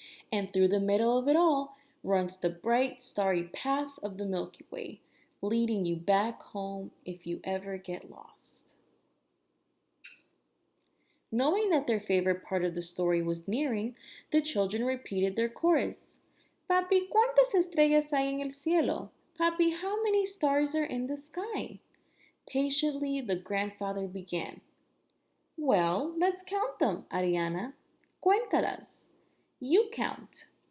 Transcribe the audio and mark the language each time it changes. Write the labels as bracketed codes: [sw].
[en] And through the middle of it all runs the bright, starry path of the Milky Way, leading you back home if you ever get lost. Knowing that their favorite part of the story was nearing, the children repeated their chorus. [es] Papi, ¿cuántas estrellas hay en el cielo? [en] Papi, how many stars are in the sky? Patiently, the grandfather began. Well, let's count them, Ariana. [es] Cuéntalas. [en] You count.